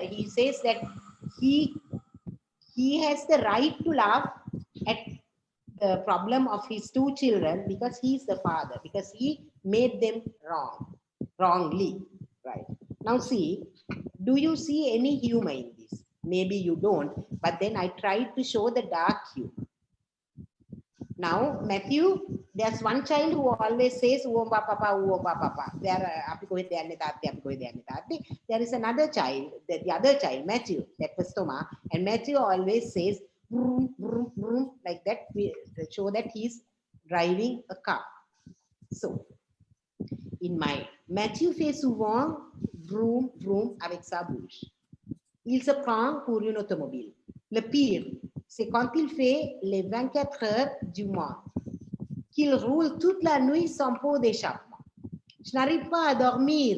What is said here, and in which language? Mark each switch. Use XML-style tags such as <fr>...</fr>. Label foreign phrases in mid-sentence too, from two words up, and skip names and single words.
<en>He says that he has the right to laugh at the problem of his two children because he is the father, because he made them wrongly, right? Now see, do you see any humor in this? Maybe you don't, but then I tried to show the dark humor. Now, Matthew, there's one child who always says, "Uomba papa, uomba papa." There is another child, the other child, Matthew, that was Thomas, and Matthew always says, "Vroom, vroom, vroom," like that, to show that he's driving a car. So, in my</en> <fr>Matthew fait souvent vroom, vroom avec sa bouche. Il se prend pour une automobile. Le pire, c'est quand il fait les 24 heures du mois, qu'il roule toute la nuit sans pot d'échappement. Je n'arrive pas à dormir.</fr>